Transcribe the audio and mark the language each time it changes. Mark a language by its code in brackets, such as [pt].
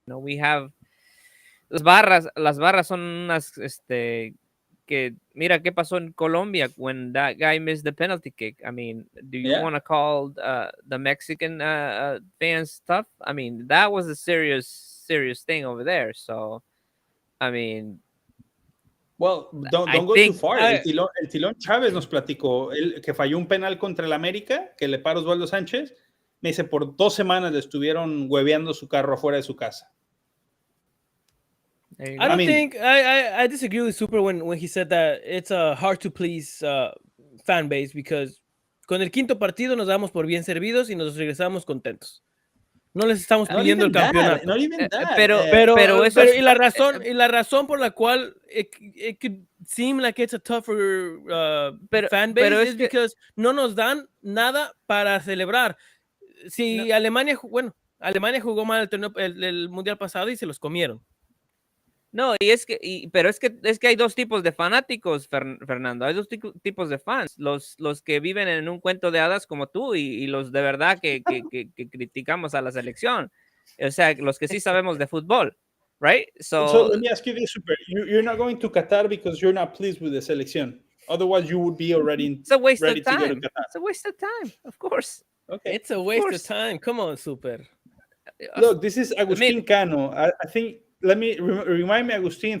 [en] You know, we have [es] las barras son unas que mira qué pasó [en] in Colombia when that guy missed the penalty kick. I mean, do you want to call the Mexican fans tough? I mean, that was a serious thing over there. So, I mean, well, don't go too far. [es] El Tilón Chávez nos platicó que falló un penal contra el América, que le paró Osvaldo Sánchez. Me dice, por 2 semanas le estuvieron hueveando su carro afuera de su casa. [en] I disagree with Super when he said that it's a hard to please fan base because [es] con el quinto partido nos damos por bien servidos y nos regresamos contentos. No les estamos pidiendo el campeonato. Pero y la razón por la cual [en] it could seem like it's a tougher fan base is because [es] no nos dan nada para celebrar. Si Alemania jugó mal el mundial pasado y se los comieron. No, pero es que hay dos tipos de fanáticos, Fernando. Hay dos tipos de fans. Los que viven en un cuento de hadas como tú y los de verdad que criticamos a la selección. O sea, los que sí sabemos de fútbol, right? [en] So let me ask you this, Super. You're not going to Qatar because you're not pleased with the selección. Otherwise, you would be already it's a waste ready of time. To go to Qatar. It's a waste of time, of course. Okay. It's a waste of time. Come on, Super. Look, this is Agustin Cano. I think... Let me remind me, Agustin.